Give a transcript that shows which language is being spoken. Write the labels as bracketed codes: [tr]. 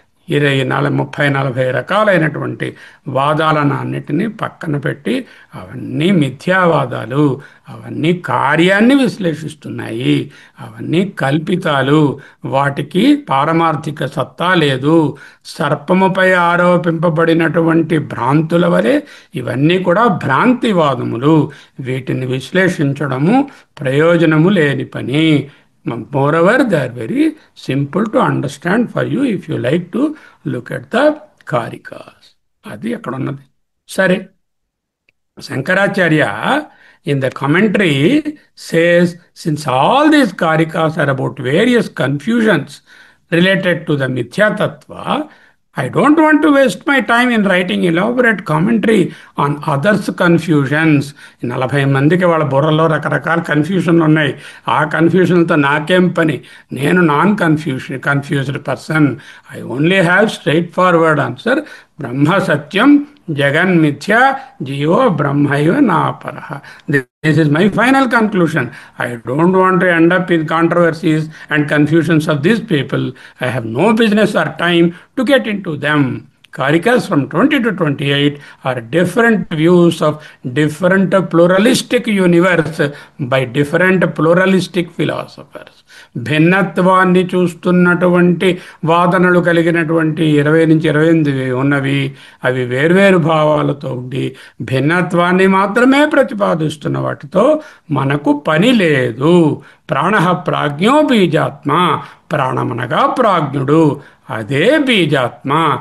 [te] 30-40 రకాలైనటువంటి వాదాలను అన్నిటినీ పక్కన పెట్టి అవన్నీ మిథ్యావాదాలు, అవన్నీ కార్యాన్ని విశ్లేషిస్తున్నాయి, అవన్నీ కల్పితాలు, వాటికి పారమార్థిక సత్తా లేదు. సర్పముపై ఆరోపింపబడినటువంటి భ్రాంతుల వలె ఇవన్నీ కూడా భ్రాంతివాదములు. వీటిని విశ్లేషించడము ప్రయోజనము లేని పని. [en] Moreover, they are very simple to understand for you if you like to look at the Karikas. [te] అది అక్కడ ఉన్నది. [en] సరే, Shankaracharya in the commentary says, since all these Karikas are about various confusions related to the Mithya Tattva, I don't want to waste my time in writing elaborate commentary on others' confusions. [te] 40 మందికి వాళ్ళ బుర్రలో రకరకాల కన్ఫ్యూషన్లు ఉన్నాయి. ఆ కన్ఫ్యూషన్తో నాకేం పని? నేను confused person. [en] I only have straight forward answer. [sa] బ్రహ్మ సత్యం, జగన్ మిథ్య, GO బ్రహ్మైవ నాపరః. [en] This is my final conclusion. I don't want to end up with controversies and confusions of these people. I have no business or time to get into them. Karikas from 20 to 28 are different views of different pluralistic universe by different pluralistic philosophers. [te] భిన్నత్వాన్ని చూస్తున్నటువంటి వాదనలు కలిగినటువంటి 20-28 ఉన్నవి. అవి వేర్వేరు భావాలతో ఉండి భిన్నత్వాన్ని మాత్రమే ప్రతిపాదిస్తున్న వాటితో మనకు పని లేదు. [sa] ప్రాణః ప్రాజ్ఞో బీజాత్మ. [te] ప్రాణమనగా ప్రాజ్ఞుడు, అదే బీజాత్మ.